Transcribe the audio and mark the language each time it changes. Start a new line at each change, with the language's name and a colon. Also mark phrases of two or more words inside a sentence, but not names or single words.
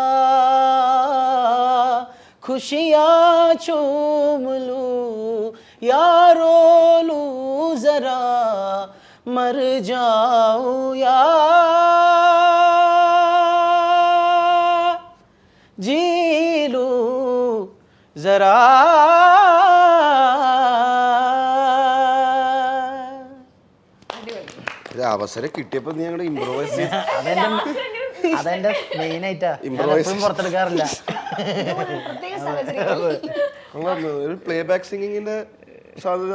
Hindi: खुशियाँ चूम लूं या रो लूं जरा, मर जाऊं या जी लूं जरा.
Malayalam: അവസരം കിട്ടിയപ്പോൾ നീ ഞങ്ങളുടെ ഇംപ്രൂവൈസ് ചെയ്ത് അതെന്റെ മെയിൻ ആയിട്ടാ എപ്പോഴും പുറത്തെടുക്കാറില്ല. ഒരു
English: play back singing
Malayalam: സാധ്യത